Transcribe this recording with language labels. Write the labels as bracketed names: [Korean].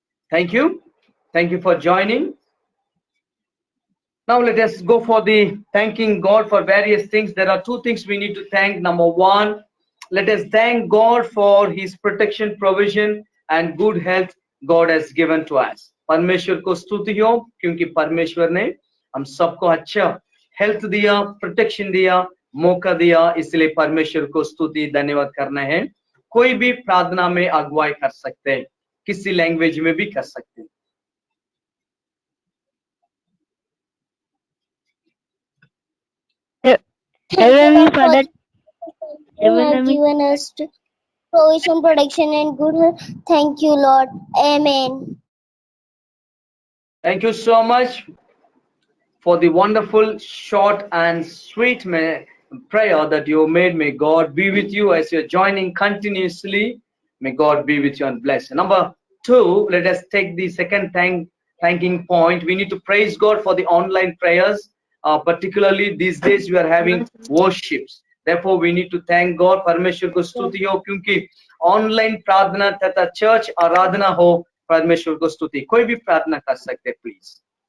[English] Thank you. Thank you for joining. Now let us go for the thanking God for various things. There are two things we need to thank. Number one, let us thank God for His protection, provision and good health God has given to us. [Hindi] परमेश्वर को स्तुति हो क्योंकि परमेश्वर ने हम सबको अच्छा हेल्थ दिया, प्रोटेक्शन दिया, मौका दिया, इसलिए परमेश्वर को स्तुति धन्यवाद करना है. कोई भी प्रार्थना में अगुवाई कर सकते हैं, किसी लैंग्वेज में भी कर सकते हैं. [English] Heavenly Father, you have given us provision, protection, and good health. Thank you, Lord. Amen. Thank you so much for the wonderful, short and sweet prayer that you made. May God be with you as you're joining continuously. May God be with you and bless you. Number two, let us take the second thanking point. We need to praise God for the online prayers. Particularly these days we are having worships. Therefore, we need to thank God. [Hindi] परमेश्वर को स्तुति हो क्योंकि online प्रार्थना तथा church आराधना हो. परमेश्वर को स्तुति. कोई भी प्रार्थना कर सकते, please.